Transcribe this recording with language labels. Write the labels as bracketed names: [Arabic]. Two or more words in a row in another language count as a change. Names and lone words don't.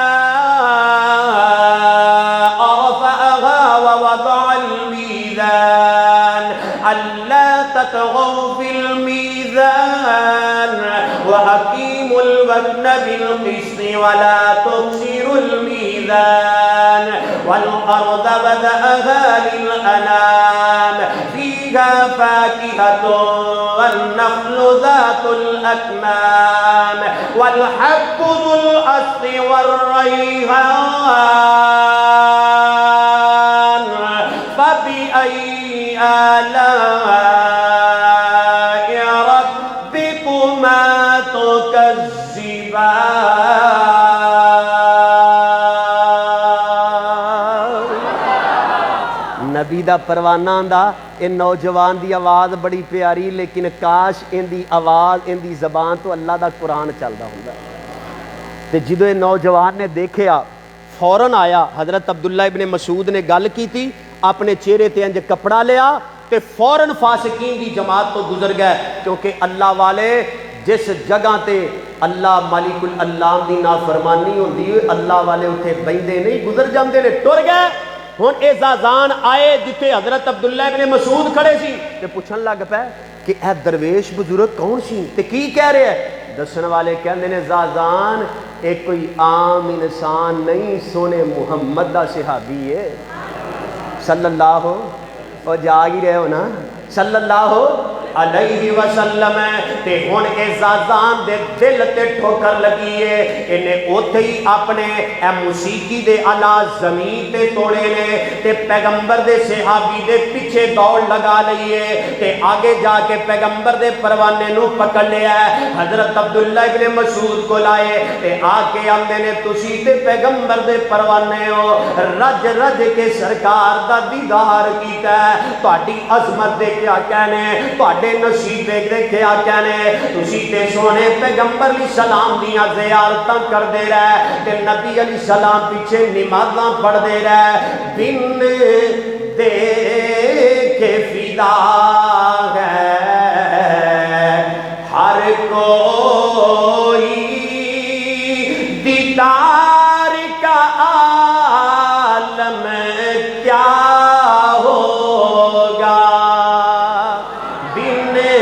[Arabic] رفعها ووضع الميزان ألا تطغوا في الميزان وأقيموا الوزن بالقسط ولا تخسروا الميزان والأرض وضعها للأنام فيها فاكهة والنخل ذات الأكمام والحب ذو الأصل والريحان فبأي آلاء ربكما تكذبان [Punjabi] نبی دا پروانہ آندا اے نوجوان دی آواز بڑی پیاری لیکن کاش ان دی آواز ان دی زبان تو اللہ دا قرآن چلدا ہوندا تے جدوں اے نوجوان نے دیکھیا فوراً آیا حضرت عبداللہ ابن مسعود نے گل کی تھی اپنے چہرے تے انج کپڑا لیا تے فوراً فاسقین دی جماعت تو گزر گئے کیونکہ اللہ والے جس جگہ تے اللہ مالک الالام دی نافرمانی ہوندی ہے اللہ والے اتھے بیندے نہیں گزر جاندے نے ٹر گئے ہن اے زازان آئے جتھے حضرت عبداللہ ابن مسعود کھڑے سی تے پوچھن لگ پے کہ اے درویش بزرگ کون سی تے کی کہہ رہے ہیں دسن والے کہندے نے زازان ایک کوئی عام انسان نہیں سونے محمد دا صحابی ہے صلی اللہ اور جاگ ہی رہے ہو نا [Arabic] صلی اللہ علیہ وسلم [Punjabi] تے ہن اے زازان دے دل تے ٹھوکر لگی ہے انہیں اوتھے ہی اپنے اے موسیقی دے آلات زمین تے توڑے نے تے پیغمبر دے صحابی دے پیچھے دوڑ لگا لئیے تے آگے جا کے پیغمبر دے پروانے نو پکڑ لیا ہے حضرت عبداللہ ابن مسعود کو لائے تے آکے آمدے نے تسی تے پیغمبر دے پروانے ہو رج رج کے سرکار دا دیدار کیتا ہے تہاڈی عظمت دے کیا کہنے تہاڈے نصیب دے کیا کہنے تسی تے سونے پیغمبر [Arabic] علیہ السلام [Punjabi] دیاں زیارتاں کر دے رہے تے نبی [Arabic] علیہ السلام [Punjabi] پیچھے نمازاں پڑھ دے رہے بن دے کے فدا [Urdu] ہے ہر کوئی دیدار کا عالم کیا ہوگا بن